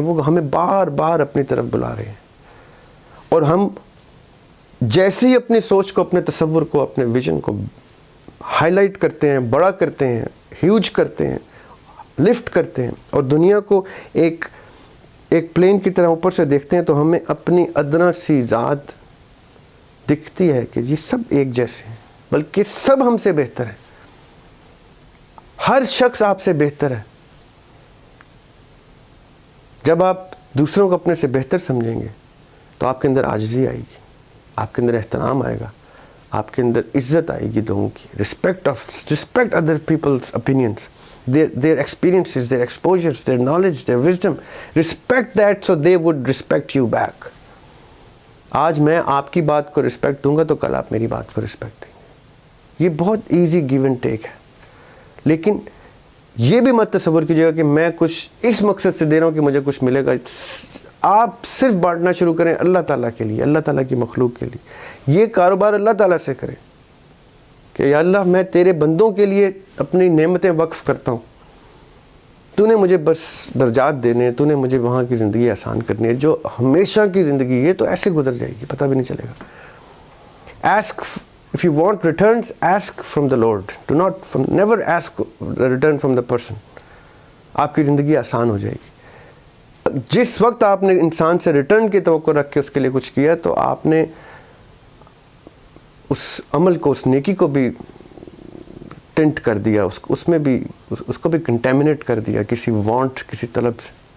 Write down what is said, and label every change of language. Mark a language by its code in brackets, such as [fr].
[ur] وہ ہمیں بار بار اپنی طرف بلا رہے ہیں. اور ہم جیسے ہی اپنی سوچ کو، اپنے تصور کو، اپنے ویژن کو ہائی لائٹ کرتے ہیں، بڑا کرتے ہیں، ہیوج کرتے ہیں، لفٹ کرتے ہیں، اور دنیا کو ایک پلین کی طرح اوپر سے دیکھتے ہیں، تو ہمیں اپنی ادنا سی ذات دکھتی ہے کہ یہ سب ایک جیسے ہیں، بلکہ سب ہم سے بہتر ہیں. ہر شخص آپ سے بہتر ہے. جب آپ دوسروں کو اپنے سے بہتر سمجھیں گے تو آپ کے اندر عاجزی آئے گی، آپ کے اندر احترام آئے گا، آپ کے اندر عزت آئے گی لوگوں کی. [en] Respect other peoples opinions, their experiences, their exposures, their knowledge, their wisdom. Respect that so they would respect you back. [ur] آج میں آپ کی بات کو رسپیکٹ دوں گا تو کل آپ میری بات کو رسپیکٹ دیں گے. یہ بہت ایزی گیو اینڈ ٹیک ہے. لیکن یہ بھی مت تصور کیجیے گا کہ میں کچھ اس مقصد سے دے رہا ہوں کہ مجھے کچھ ملے گا. آپ صرف بانٹنا شروع کریں اللہ تعالیٰ کے لیے، اللہ تعالیٰ کی مخلوق کے لیے. یہ کاروبار اللہ تعالیٰ سے کریں کہ یا اللہ میں تیرے بندوں کے لیے اپنی نعمتیں وقف کرتا ہوں. تو نے مجھے بس درجات دینے ہیں، تو نے مجھے وہاں کی زندگی آسان کرنی ہے. جو ہمیشہ کی زندگی یہ تو ایسے گزر جائے گی، پتہ بھی نہیں چلے گا. [en] Ask if you want returns, ask from the Lord. Never ask return from the person. [ur] آپ کی زندگی آسان ہو جائے گی. جس وقت آپ نے انسان سے ریٹرن کی توقع رکھ کے اس کے لیے کچھ کیا تو آپ نے اس عمل کو، اس نیکی کو بھی ٹنٹ کر دیا، اس میں بھی اس کو بھی کنٹیمنیٹ کر دیا کسی وانٹ، کسی طلب سے.